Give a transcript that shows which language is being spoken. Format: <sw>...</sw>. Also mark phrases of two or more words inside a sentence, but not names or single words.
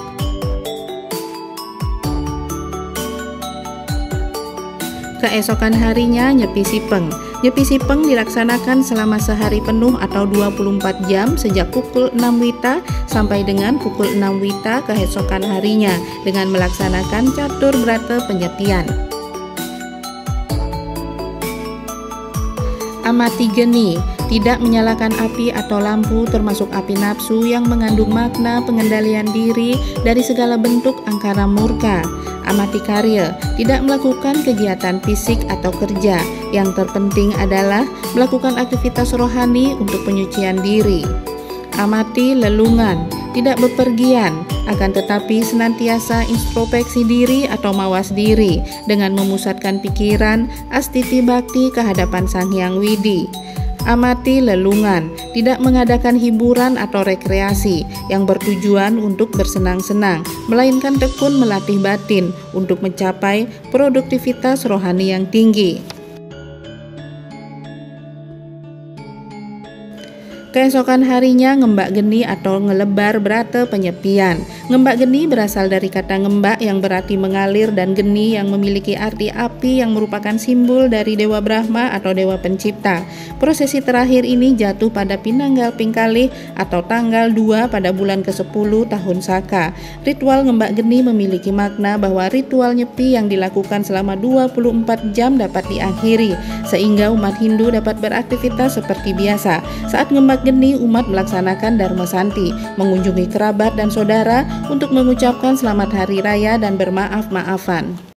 <id>Keesokan harinya Nyepi Sipeng. Nyepi Sipeng dilaksanakan selama sehari penuh atau 24 jam sejak pukul 6 Wita sampai dengan pukul 6 Wita keesokan harinya dengan melaksanakan catur brata penyepian. Amati geni, tidak menyalakan api atau lampu termasuk api nafsu yang mengandung makna pengendalian diri dari segala bentuk angkara murka. Amati karya, tidak melakukan kegiatan fisik atau kerja. Yang terpenting adalah melakukan aktivitas rohani untuk penyucian diri. Amati lelungan, tidak bepergian, akan tetapi senantiasa introspeksi diri atau mawas diri dengan memusatkan pikiran, astiti bakti ke hadapan Sang Hyang Widi. Amati lelungan, tidak mengadakan hiburan atau rekreasi yang bertujuan untuk bersenang-senang, melainkan tekun melatih batin untuk mencapai produktivitas rohani yang tinggi. Keesokan harinya ngembak geni atau ngelebar brata penyepian. Ngembak geni berasal dari kata ngembak yang berarti mengalir dan geni yang memiliki arti api yang merupakan simbol dari Dewa Brahma atau Dewa Pencipta. Prosesi terakhir ini jatuh pada Pinanggal Pingkalih atau tanggal 2 pada bulan ke-10 tahun Saka. Ritual ngembak geni memiliki makna bahwa ritual nyepi yang dilakukan selama 24 jam dapat diakhiri sehingga umat Hindu dapat beraktivitas seperti biasa. Saat ngembak geni, umat melaksanakan Dharma Santi, mengunjungi kerabat dan saudara untuk mengucapkan selamat hari raya dan bermaaf-maafan.</id>